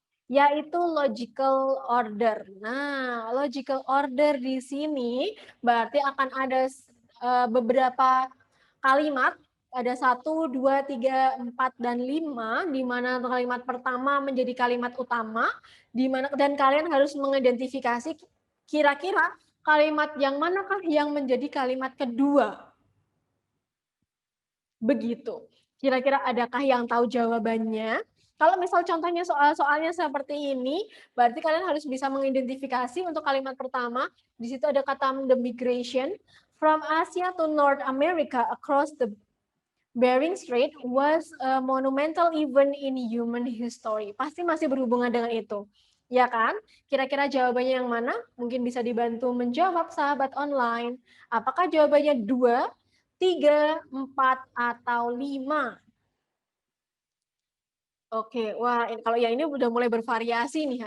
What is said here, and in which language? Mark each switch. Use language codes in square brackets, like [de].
[id] yaitu logical order. Nah, logical order di sini berarti akan ada beberapa kalimat, ada 1, 2, 3, 4, dan 5, di mana kalimat pertama menjadi kalimat utama, di mana dan kalian harus mengidentifikasi kira-kira kalimat yang manakah yang menjadi kalimat kedua. Begitu. Kira-kira adakah yang tahu jawabannya? Kalau misal contohnya soalnya seperti ini, berarti kalian harus bisa mengidentifikasi untuk kalimat pertama. Di situ ada kata [en] the migration from Asia to North America across the Bering Strait was a monumental event in human history. [id] Pasti masih berhubungan dengan itu. Ya kan? Kira-kira jawabannya yang mana? Mungkin bisa dibantu menjawab sahabat online. Apakah jawabannya 2, 3, 4, atau 5? Oke, wah kalau yang ini udah mulai bervariasi nih.